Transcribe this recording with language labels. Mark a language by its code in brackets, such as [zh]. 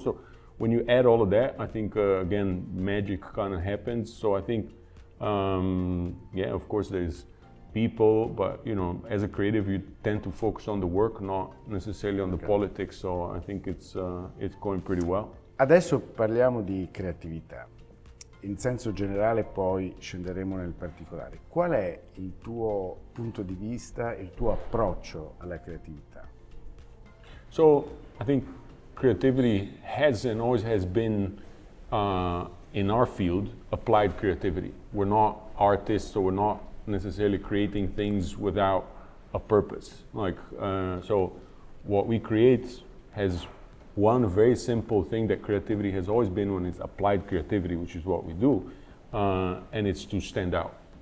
[en] So when you add all of that, I think again, magic kind of happens. So I think, yeah, of course there's people, but you know, as a creative, you tend to focus on the work, not necessarily on the politics. So I think it's going pretty well. [it] Adesso parliamo di creatività. In senso generale, poi scenderemo nel particolare. Qual è il tuo punto di vista, il tuo approccio alla creatività? [en] So I think creativity has and always has been in our field applied creativity. We're not artists, so we're not necessarily creating things without a purpose. Like so what we create has one very simple thing that creativity has always been when it's applied creativity, which is what we do, and it's to stand out.